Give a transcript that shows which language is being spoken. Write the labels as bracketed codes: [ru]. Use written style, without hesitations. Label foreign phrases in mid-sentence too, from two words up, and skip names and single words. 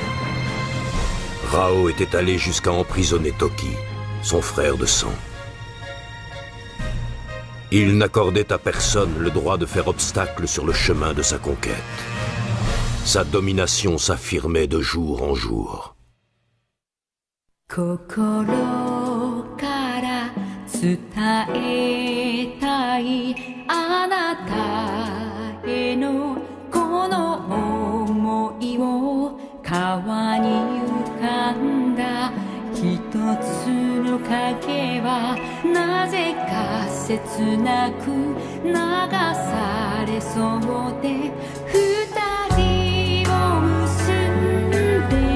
[fr] Rao était allé jusqu'à emprisonner Toki, son frère de sang. Il n'accordait à personne le droit de faire obstacle sur le chemin de sa conquête. Sa domination s'affirmait de jour en jour. [ja] 伝えたいあなたへのこの想いを川に浮かんだ一つの影はなぜか切なく流されそうで二人を結んで